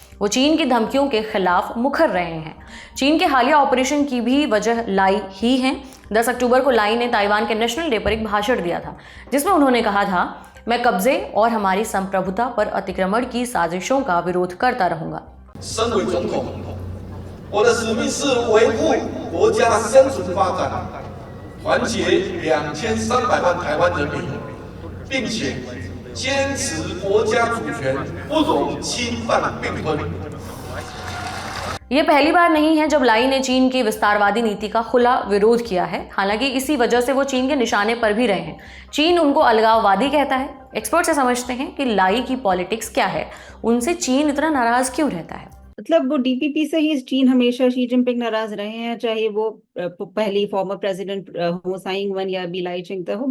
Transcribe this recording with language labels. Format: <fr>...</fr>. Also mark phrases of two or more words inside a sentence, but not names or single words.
<hi>वो चीन की धमकियों के खिलाफ मुखर रहे हैं। चीन के हालिया ऑपरेशन की भी वजह लाई ही है। 10 अक्टूबर को लाई ने ताइवान के नेशनल डे पर एक भाषण दिया था, जिसमें उन्होंने कहा था, मैं कब्जे और हमारी संप्रभुता पर अतिक्रमण की साजिशों का विरोध करता रहूंगा।</hi> <zh>我的使命是维护国家生存发展，团结2300万台湾人民，并且坚持国家主权不容侵犯并吞。</zh> <hi>ये पहली बार नहीं है जब लाई ने चीन की विस्तारवादी नीति का खुला विरोध किया है। हालांकि इसी वजह से वो चीन के निशाने पर भी रहे हैं। चीन उनको अलगाववादी कहता है। एक्सपर्ट से समझते हैं कि लाई की पॉलिटिक्स क्या है, उनसे चीन इतना नाराज क्यों रहता है। मतलब वो डीपीपी से ही चीन हमेशा शी जिनपिंग नाराज रहे हैं, चाहे वो पहली</hi> <en>former president</en> <hi>हो साई इंग-वन या अभी लाई चिंगते हो।</hi>